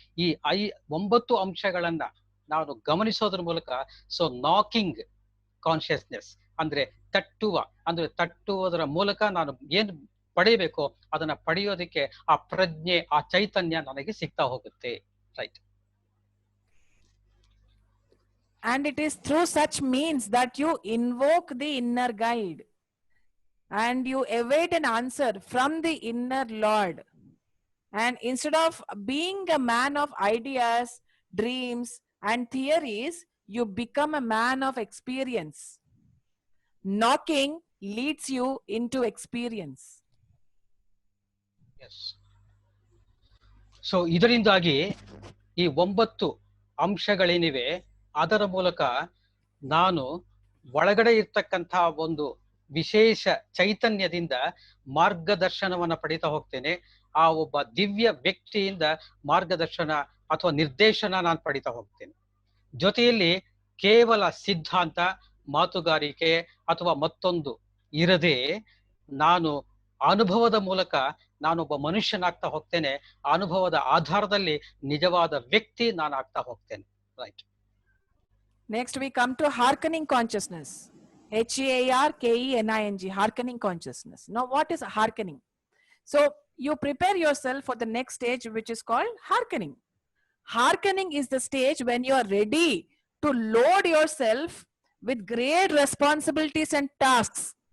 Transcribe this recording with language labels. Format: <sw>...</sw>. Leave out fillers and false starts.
<kn>ಈ 9 ಅಂಶಗಳನ್ನ ನಾನು ಗಮನಿಸೋದ್ರ ಮೂಲಕ, ಸೊ ನಾಕಿಂಗ್ ಕಾನ್ಶಿಯಸ್ನೆಸ್ ಅಂದ್ರೆ ತಟ್ಟುವುದರ ಮೂಲಕ ನಾನು ಏನು ಪಡೆಯಬೇಕೋ ಅದನ್ನ ಪಡೆಯೋದಕ್ಕೆ ಆ ಪ್ರಜ್ಞೆ, ಆ ಚೈತನ್ಯ ನನಗೆ ಸಿಗ್ತಾ ಹೋಗುತ್ತೆ.</kn> <en>Right. And it is through such means that you invoke the inner guide and you await an answer from the inner Lord. And instead of being a man of ideas, dreams, and theories, you become a man of experience. Knocking leads you into experience. Yes.</en> <kn>So ಇದರಿಂದಾಗಿ ಈ 9 ಅಂಶಗಳೇನಿವೆ ಅದರ ಮೂಲಕ ನಾನು ಒಳಗಡೆ ಇರ್ತಕ್ಕಂತಹ ಒಂದು ವಿಶೇಷ ಚೈತನ್ಯದಿಂದ ಮಾರ್ಗದರ್ಶನವನ್ನ ಪಡಿತಾ ಹೋಗ್ತೇನೆ. ಆ ಒಬ್ಬ ದಿವ್ಯ ವ್ಯಕ್ತಿಯಿಂದ ಮಾರ್ಗದರ್ಶನ ಅಥವಾ ನಿರ್ದೇಶನ ನಾನು ಪಡಿತಾ ಹೋಗ್ತೇನೆ. ಜೊತೆಯಲ್ಲಿ ಕೇವಲ ಸಿದ್ಧಾಂತ, ಮಾತುಗಾರಿಕೆ ಅಥವಾ ಮತ್ತೊಂದು ಇರದೆ ನಾನು ಅನುಭವದ ಮೂಲಕ ನಾನೊಬ್ಬ ಮನುಷ್ಯನಾಗ್ತಾ ಹೋಗ್ತೇನೆ. ಅನುಭವದ ಆಧಾರದಲ್ಲಿ ನಿಜವಾದ ವ್ಯಕ್ತಿ ನಾನು ಆಗ್ತಾ ಹೋಗ್ತೇನೆ.</kn> <en>Right. Next we come to hearkening consciousness. HEARKENING, hearkening consciousness. Now what is hearkening? So you prepare yourself for the next stage, which is called hearkening. Hearkening is the stage when you are ready to load yourself with great responsibilities and tasks.</en>